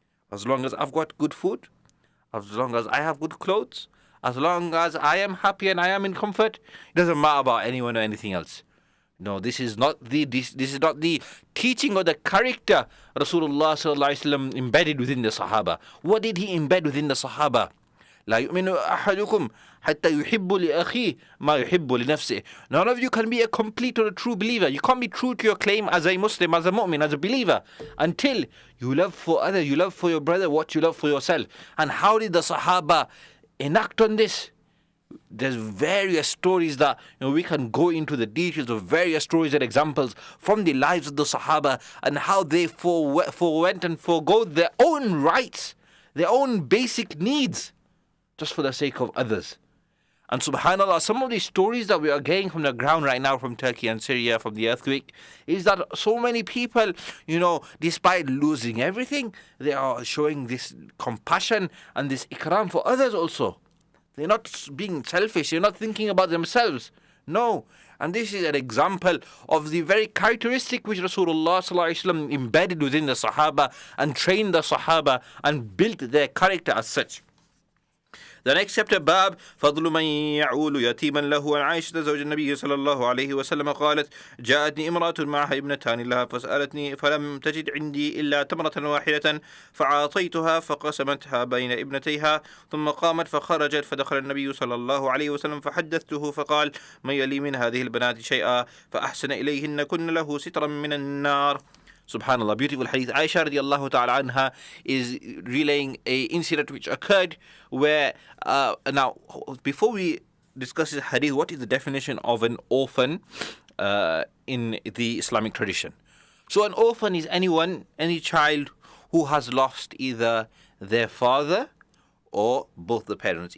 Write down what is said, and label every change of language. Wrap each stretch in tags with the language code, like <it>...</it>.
<en>As long as I've got good food, as long as I have good clothes, as long as I am happy and I am in comfort, it doesn't matter about anyone or anything else. No, this is not the teaching or the character Rasulullah sallallahu alaihi wasallam embedded within the Sahaba. What did he embed within the Sahaba?</en> <ar>لا يؤمن أحدكم حتى يحب لأخيه ما يحب لنفسه.</ar> <en>None of you can be a complete or a true believer. You can't be true to your claim as a Muslim, as a mu'min, as a believer, until you love for others, you love for your brother what you love for yourself. And how did the Sahaba enact on this? There's various stories that we can go into the details of various stories and examples from the lives of the Sahaba and how they forewent and forego their own rights, their own basic needs, just for the sake of others. And subhanAllah, some of these stories that we are getting from the ground right now from Turkey and Syria, from the earthquake, is that so many people, despite losing everything, they are showing this compassion and this ikram for others also. They're not being selfish, they're not thinking about themselves. No. And this is an example of the very characteristic which Rasulullah sallallahu alaihi wasallam embedded within the Sahaba and trained the Sahaba and built their character as such. The next chapter,</en> <ar>باب فضل من يعول يتيما له. عن عائشة زوج النبي صلى الله عليه وسلم قالت جاءتني امرأة معها ابنتان لها فسألتني فلم تجد عندي إلا تمرة واحدة فأعطيتها فقسمتها بين ابنتيها ثم قامت فخرجت فدخل النبي صلى الله عليه وسلم فحدثته فقال من يلي من هذه البنات شيئا فأحسن إليهن كن له سترا من النار.</ar> <en>Subhanallah, beautiful hadith. Aisha radiallahu ta'ala anha is relaying a incident which occurred where, now, before we discuss this hadith, what is the definition of an orphan in the Islamic tradition? So an orphan is any child who has lost either their father or both the parents.</en>